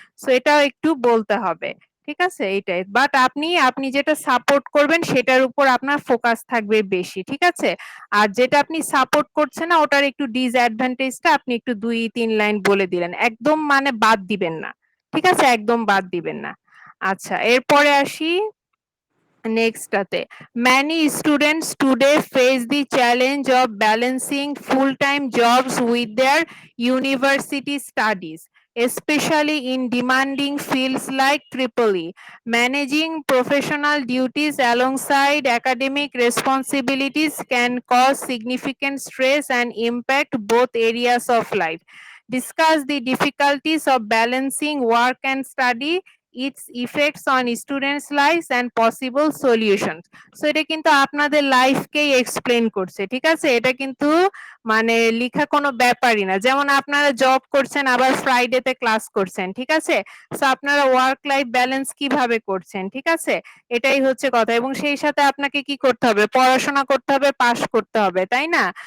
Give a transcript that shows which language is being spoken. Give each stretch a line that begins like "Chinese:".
Bangla: So এটাও একটু বলতে হবে, ঠিক আছে, এইটাই। বাট আপনি যেটা সাপোর্ট করবেন সেটার উপর আপনার ফোকাস থাকবে বেশি, ঠিক আছে। আর যেটা আপনি সাপোর্ট করছেন না ওটার একটু ডিসঅ্যাডভান্টেজটা আপনি একটু 2-3 লাইন বলে দিলেন, একদম মানে বাদ দিবেন না, ঠিক আছে, একদম বাদ দিবেন না। আচ্ছা এরপরে আসি নেক্সটটাতে।
English: Many students today face the challenge of balancing full-time jobs with their university studies, especially in demanding fields like EEE. Managing professional duties alongside academic responsibilities can cause significant stress and impact both areas of life. Discuss the difficulties of balancing work and study, its effects on students' lives and possible solutions.
Bangla: So এটা কিন্তু আপনাদের লাইফকেই explain করছে, ঠিক আছে, এটা কিন্তু মানে লিখা কোনো ব্যাপারই না। যেমন আপনারা জব করছেন আবার ফ্রাইডেতে ক্লাস করছেন, ঠিক আছে, সো আপনারা ওয়ার্ক লাইফ ব্যালেন্স কিভাবে করছেন, ঠিক আছে, এটাই হচ্ছে কথা। এবং সেই সাথে আপনাকে কি করতে হবে, পড়াশোনা করতে হবে, পাস করতে হবে, তাই না।